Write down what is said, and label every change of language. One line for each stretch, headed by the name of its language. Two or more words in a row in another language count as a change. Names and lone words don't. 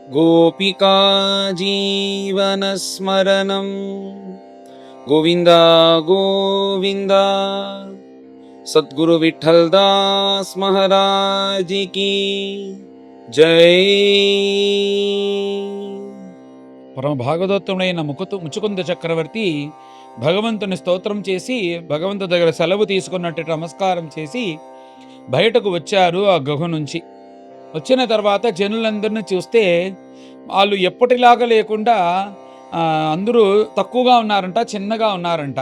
Sanskrit: गोपिका जीवनस्मरणं गोविन्द गोविन्द।
Hindi: सद्गुरु विठ्ठल दास महाराज की जय।
Telugu: పరమ భాగవతోత్తముడైన ముచుకుంద చక్రవర్తి భగవంతుని స్తోత్రం చేసి భగవంతు దగ్గర సెలవు తీసుకున్నట్టు నమస్కారం చేసి బయటకు వచ్చారు. ఆ గుహ నుంచి వచ్చిన తర్వాత జనులందరినీ చూస్తే వాళ్ళు ఎప్పటిలాగా లేకుండా అందరూ తక్కువగా ఉన్నారంట, చిన్నగా ఉన్నారంట.